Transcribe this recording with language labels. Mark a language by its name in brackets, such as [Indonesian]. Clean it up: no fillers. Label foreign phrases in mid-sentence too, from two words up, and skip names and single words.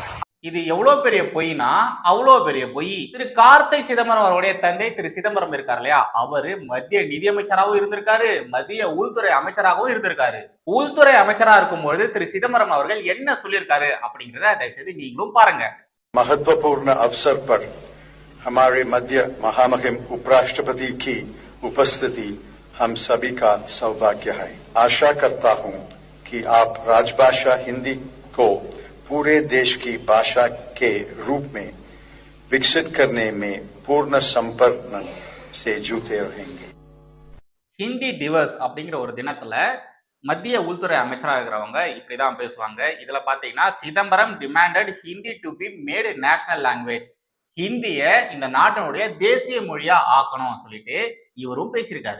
[Tamil] இது எவ்வளவு பெரிய பொய்னா அவ்வளவு பெரிய பொய். திரு கார்த்தி சிதம்பரம் அவருடைய தந்தை திரு சிதம்பரம் இருக்காரு இல்லையா, அவரு மத்திய நிதியமைச்சராகவும் இருந்திருக்காரு, மத்திய உள்துறை அமைச்சராகவும் இருந்திருக்காரு. உள்துறை அமைச்சரா இருக்கும்பொழுது திரு சிதம்பரம் அவர்கள் என்ன சொல்லியிருக்காரு அப்படிங்கிறத தயவுசெய்து நீங்களும் பாருங்க. [Hindi] महत्वपूर्ण अवसर पर हमारे मध्य महामहिम उपराष्ट्रपति की उपस्थिति हम सभी का सौभाग्य है। आशा करता हूं कि आप राजभाषा हिंदी को पूरे देश की भाषा के रूप में विकसित करने में पूर्ण संपर्क से जुटे रहेंगे। [Tamil] ஹிந்தி திவஸ் அப்படிங்கிற ஒரு தினத்துல மத்திய உள்துறை அமைச்சராக இருக்கிறவங்க இப்படிதான் பேசுவாங்க. இதுல பாத்தீங்கன்னா சிதம்பரம் [English] demanded Hindi to be made national language, [Tamil] ஹிந்திய இந்த நாட்டினுடைய தேசிய மொழியா ஆக்கணும் சொல்லிட்டு இவரும் பேசியிருக்காரு.